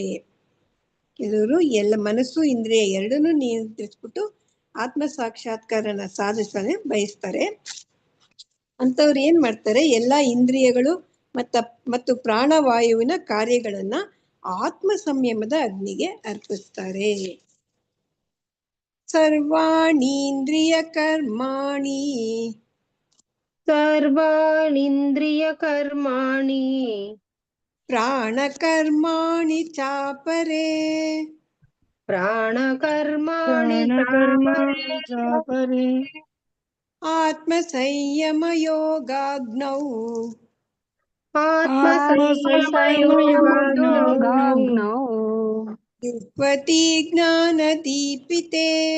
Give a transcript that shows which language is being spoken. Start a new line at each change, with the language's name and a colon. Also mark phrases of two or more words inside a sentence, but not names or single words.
Kannada: ಕೆಲವರು ಎಲ್ಲ ಮನಸ್ಸು ಇಂದ್ರಿಯ ಎರಡನ್ನೂ ನಿಯಂತ್ರಿಸ್ಬಿಟ್ಟು ಆತ್ಮ ಸಾಕ್ಷಾತ್ಕಾರನ ಸಾಧಿಸಲು ಬಯಸ್ತಾರೆ. ಅಂತವ್ರು ಏನ್ ಮಾಡ್ತಾರೆ, ಎಲ್ಲ ಇಂದ್ರಿಯಗಳು ಮತ್ತು ಪ್ರಾಣವಾಯುವಿನ ಕಾರ್ಯಗಳನ್ನ ಆತ್ಮ ಸಂಯಮದ ಅಗ್ನಿಗೆ ಅರ್ಪಿಸ್ತಾರೆ.
Sanskrit: ಸರ್ವಾಣೀಂದ್ರಿಯ ಕರ್ಮಾಣಿ ಪ್ರಾಣಕರ್ಮಾಣಿ ಚಾಪರೆ ಆತ್ಮ ಸಂಯಮ ಯೋಗಾಗ್ನೌ ಜುಹ್ವತಿ ಜ್ಞಾನ ದೀಪಿತೆ.